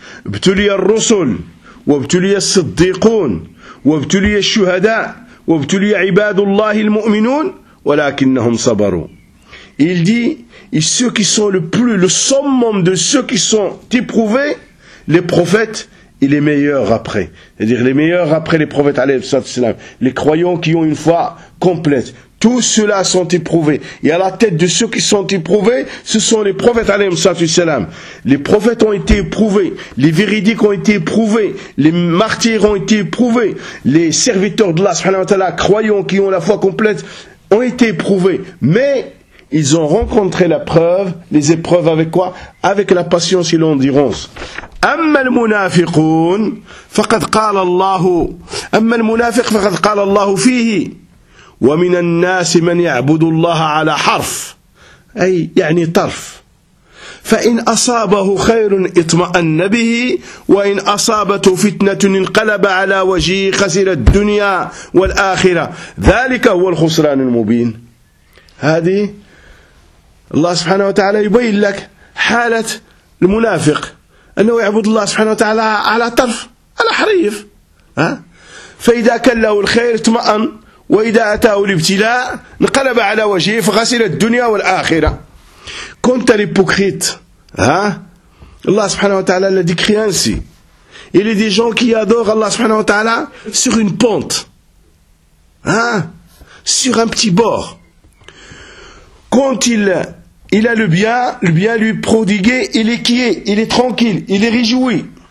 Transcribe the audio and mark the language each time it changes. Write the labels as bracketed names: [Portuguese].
[Arabic] ابتلي الرسل وابتلي الصديقون وابتلي الشهداء وابتلي عباد الله المؤمنون ولكنهم صبروا. [French] Il dit, et ceux qui sont le plus, le summum de ceux qui sont éprouvés, les prophètes et les meilleurs après. C'est-à-dire les meilleurs après les prophètes, alayhi salam, les croyants qui ont une foi complète. Tous ceux-là sont éprouvés. Et à la tête de ceux qui sont éprouvés, ce sont les prophètes, alayhi salatu wassalam. Les prophètes ont été éprouvés. Les véridiques ont été éprouvés. Les martyrs ont été éprouvés. Les serviteurs d'Allah, subhanahu wa ta'ala, croyants qui ont la foi complète, ont été éprouvés. Mais ils ont rencontré la preuve, les épreuves avec quoi? Avec la patience et l'endurance. [Arabic] أما المنافقون فقد قال الله أما المنافق فقد قال الله فيه ومن الناس من يعبد الله على حرف أي يعني طرف فإن أصابه خير اطمأن به وإن أصابته فتنة انقلب على وجهه خسر الدنيا والآخرة ذلك هو الخسران المبين. هذه الله سبحانه وتعالى يبين لك حالة المنافق أنه يعبد الله سبحانه وتعالى على طرف على حريف فإذا كان له الخير اطمأن وإذا أتاه الابتلاء انقلب على وجهه فغسل الدنيا والآخرة. كنت لبكريت [French] Hein? Allah subhanahu wa ta'ala l'a décrit ainsi. Il y a des gens qui adorent Allah subhanahu wa ta'ala sur une pente. Hein? Sur un petit bord. Quand il a le bien lui prodigué, il est quiet, il est tranquille, il est réjoui.